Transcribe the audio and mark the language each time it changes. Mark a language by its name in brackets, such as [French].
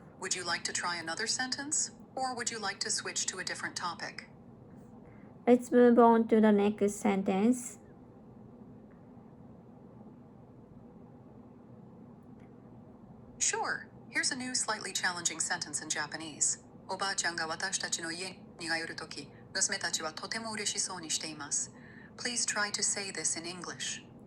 [English] Would you like to try another sentence, or would you like to switch to a different topic? Let's move on to the next sentence. Sure. Here's a new, slightly challenging sentence in Japanese. [Japanese] おばあちゃんが私たちの家に帰るとき、娘たちはとても嬉しそうにしています。 [English] Please try to say this in English.